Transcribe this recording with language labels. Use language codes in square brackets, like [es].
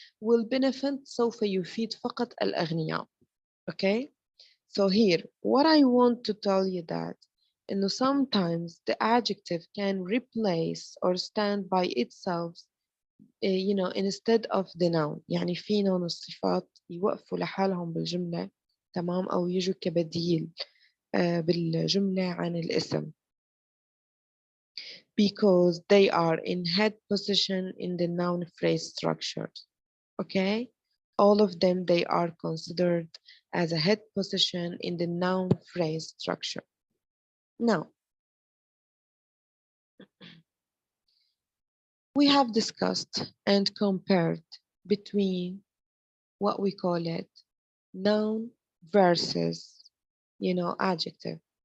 [en] will benefit [ar] سوف يفيد فقط الأغنياء. [en] Okay, so here what I want to tell you that إنه sometimes the adjective can replace or stand by itself you know instead of the noun. [ar] يعني في نون الصفات يوقفوا لحالهم بالجملة، تمام، أو يجوا كبديل بالجملة عن الاسم [en] because they are in head position in the noun phrase structure. Okay, all of them, they are considered as a head position in the noun phrase structure. Now, we have discussed and compared between what we call it noun versus, you know, adjective.